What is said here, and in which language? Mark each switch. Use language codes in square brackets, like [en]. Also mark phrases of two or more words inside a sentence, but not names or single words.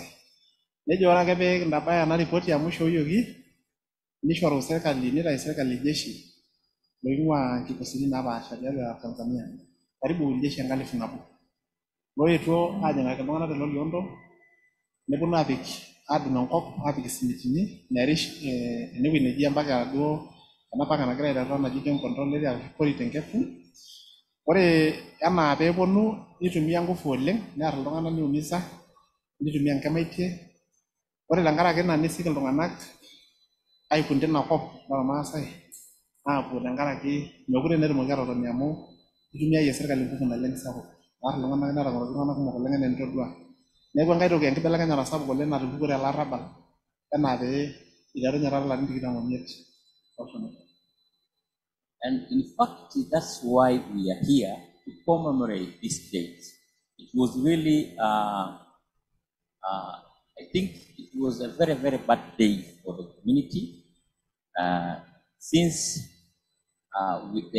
[mas] Nejo ore ake pee kintabaya ena ripoti amu ishooyioki, nishoru sirkali, nitayu sirkali jeshi loing'ua nkikosini napaasha tiatua Tanzania, karibu jeshi 1,000 loetuo aajing'aki iltung'anak te Loliondo, neponu aadung' enkop, aapik isimitini nerish enewueji neji empaka duo ena paka nagira aiteru naji [en] game control area [mas] kori tenkefu. Ore enaa peeponu nitumia nguvu oleng, nearr iltung'anak niumisa, nitumia nkemaitie. Ore tenkaraki ina nisik iltung'anak aikun tina kop lormaasai aapuo tenkaraki mekure naa etumoki aatotoni amu itumiayie sirkali nguvu naleng sapuk. Aarr iltung'anak netang'oro iltung'anak kumok oleng enaa enitodua. Neeku enkae toki enkibelekenyata sapuk oleng natupukuo tele arrabal enaa pee iterunye taata ilarin tikitam omiet oshomo. [en] And in fact, that's why we are here to commemorate this date. It was really, I think it was a very, very bad day for the community, since they